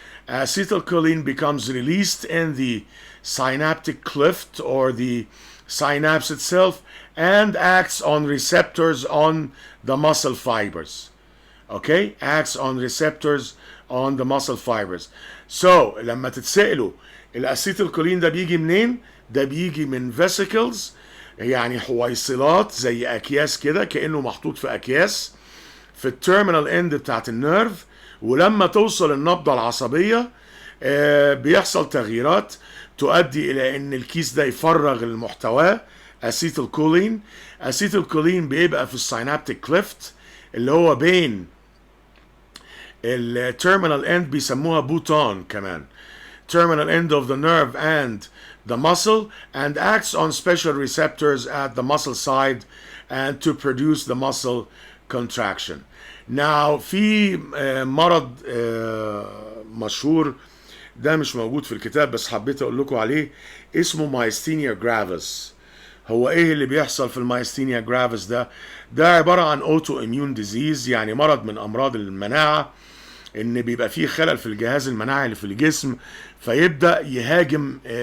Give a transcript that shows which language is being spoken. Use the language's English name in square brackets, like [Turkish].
[English] Acetylcholine becomes released in the synaptic cleft or the synapse itself and acts on receptors on the muscle fibers. Okay? Acts on receptors on the muscle fibers. [Arabic] So, لما تتسألوا الاسيتيلكولين ده بيجي منين؟ ده بيجي من vesicles، يعني حويصلات زي اكياس كده، كأنه محطوط في اكياس في التيرمينال اند بتاعت النيرف، ولما توصل النبضة العصبية بيحصل تغييرات تؤدي الى ان الكيس ده يفرغ المحتوى اسيتيلكولين. اسيتيلكولين بيبقى في السينابتيك كليفت اللي هو بين التيرمينال اند، بيسموها بوتون كمان، [English] terminal end of the nerve and the muscle, and acts on special receptors at the muscle side and to produce the muscle contraction. [Arabic] Now في مرض مشهور ده مش موجود في الكتاب بس حبيت اقول لكم عليه، اسمه مايستينيا جرافيس. هو ايه اللي بيحصل في المايستينيا جرافيس ده؟ ده عبارة عن اوتو اميون ديزيز، يعني مرض من امراض المناعة، ان بيبقى فيه خلل في الجهاز المناعي اللي في الجسم، فيبدأ يهاجم